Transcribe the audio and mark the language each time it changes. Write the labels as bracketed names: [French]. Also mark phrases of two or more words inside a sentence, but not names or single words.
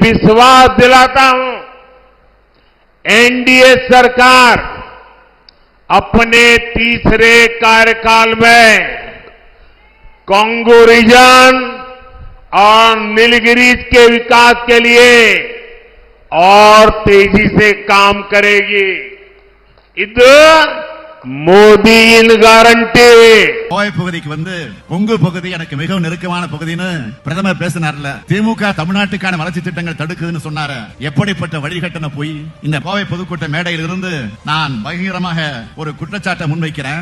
[Hindi] विश्वास दिलाता हूं, एनडीए सरकार अपने तीसरे कार्यकाल में कांगो रीजन और नीलगिरीज के विकास के लिए और तेजी से काम करेगी. [Tamil] இது மோடியின் கேரண்டி. கோவை பகுதிக்கு வந்து கொங்கு பகுதி எனக்கு மிகவும் நெருக்கமான பகுதின்னு பிரதமர் பேசினார்ல. திமுக தமிழ்நாட்டுக்கான வளர்ச்சி திட்டங்கள் தடுக்குதுன்னு சொன்னாரு. எப்படிப்பட்ட வழிகட்டண போய் இந்த கோவை பொதுக்கூட்ட மேடையில் இருந்து நான் பகிரமாக ஒரு குற்றச்சாட்டை முன்வைக்கிறேன்.